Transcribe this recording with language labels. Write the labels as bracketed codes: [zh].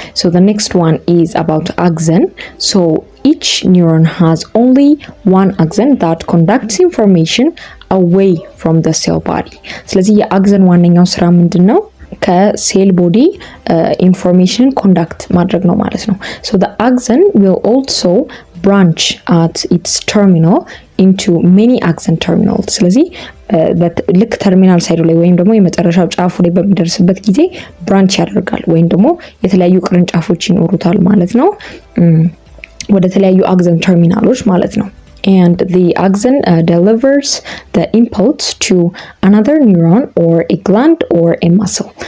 [en] so the next one is about axon. so each neuron has only one axon that conducts information away from the cell body. [am] ስለዚህ የአክሰን ዋነኛው ስራ ምንድነው? ከሴል ቦዲ ኢንፎርሜሽን ኮንዳክት ማድረግ ነው ማለት ነው። [en] so the axon will also branch at its terminal into many axon terminals. [am] ስለዚህ ልክ ተርሚናል ሳይዱ ላይ ወይም ደግሞ የመጨረሻው ጫፉ ላይ በሚደርስበት ጊዜ ብራንች ያደርጋል ወይም ደግሞ የተለያዩ ቅርንጫፎች ይኖሩታል ማለት ነው ወደ ተለያዩ አክሰን ተርሚናሎች ማለት ነው። [en] and the axon delivers the impulse to another neuron or a gland or a muscle.